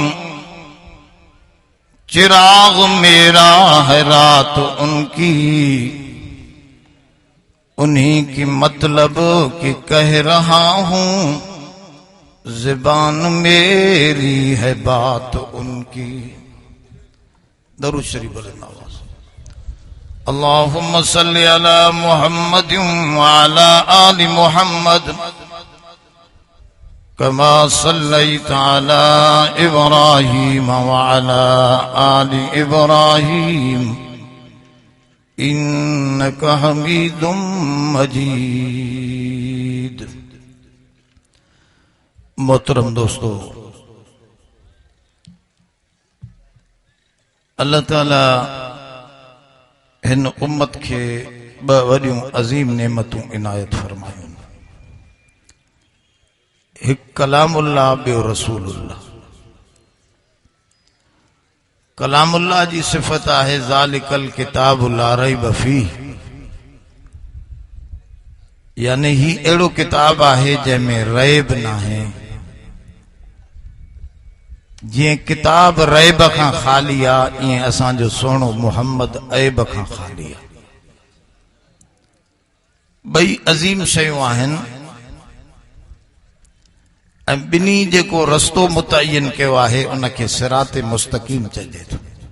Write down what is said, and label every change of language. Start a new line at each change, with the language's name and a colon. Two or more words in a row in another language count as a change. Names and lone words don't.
Urdu: چراغ میرا ہے رات ان کی انہیں کی مطلب کی کہہ رہا ہوں زبان میری ہے بات ان کی درود شریف بولنا
Arabic: اللهم صل على محمد وعلى آل محمد كما صليت على إبراهيم وعلى آل إبراهيم إنك حميد مجيد.
Sindhi: मोहतरम दोस्तों, अल्लाह ताला हिन उम्मत के ब वॾियूं अज़ीम नेमतूं इनायत फरमायूं। हिक कलामुल्लाह ॿियो रसूलुल्लाह। कलामुल्लाह जी सिफ़त आहे
Arabic: ذلك الكتاب لا ريب فيه,
Sindhi: यानी ही अहिड़ो किताब आहे जंहिंमें रैब नाहे। जीअं किताब रैब खां ख़ाली आहे, ईअं असांजो सोणो मुहम्मद ऐब खां ख़ाली आहे। ॿई अज़ीम शयूं आहिनि ऐं ॿिन्ही जेको रस्तो मुतयन कयो आहे उनखे
Arabic: صراط مستقيم
Sindhi: चइजे थो।